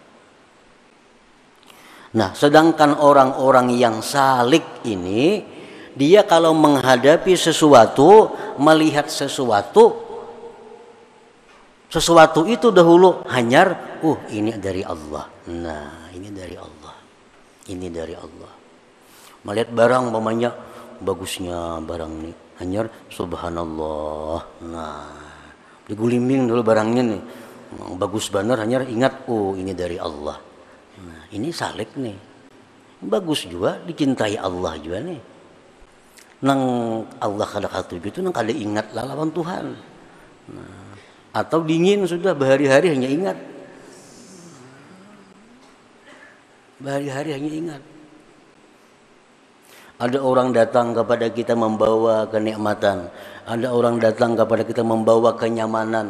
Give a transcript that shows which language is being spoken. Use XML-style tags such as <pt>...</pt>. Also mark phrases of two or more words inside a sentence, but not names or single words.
<id>Nah, sedangkan orang-orang yang salik ini, dia kalau menghadapi sesuatu, melihat sesuatu, Sesuatu itu dahulu hanyar, ini dari Allah. Nah, ini dari Allah. Ini dari Allah.</id> <bjn>Melihat barang mamanya bagusnya barang ini, hanyar subhanallah. Nah, digulimbing dulu barangnya nih. Bagus benar, hanyar ingat, ini dari Allah.</bjn> <id>Nah, ini salik nih. Bagus juga, dicintai Allah juga nih.</id> <bjn>Nang Allah kada katuju itu nang kada ingat lawan Tuhan.</bjn> <id>Nah, atau dingin sudah berhari-hari hanya ingat. Berhari-hari hanya ingat. Ada orang datang kepada kita membawa kenikmatan. Ada orang datang kepada kita membawa kenyamanan.</id>